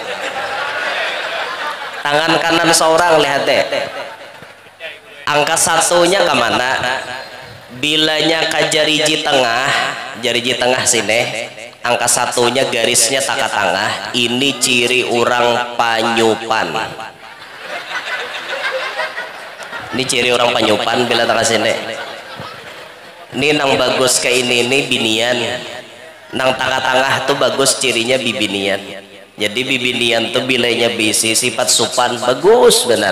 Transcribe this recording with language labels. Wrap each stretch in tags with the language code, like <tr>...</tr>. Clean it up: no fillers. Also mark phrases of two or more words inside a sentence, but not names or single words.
<id>Tangan kanan seorang lihat deh. Angka satunya kemana?</id> <bjn>Bilanya ke jariji tengah sini. Angka satunya garisnya tak ke tengah. Ini ciri orang panyupan. Ini ciri orang panyupan bila tak ke sini. Ini nang bagus ke ini binian. Nang tengah-tengah tuh bagus cirinya bibinian. Jadi bibinian tuh bilanya bisi sifat supan bagus benar.</bjn>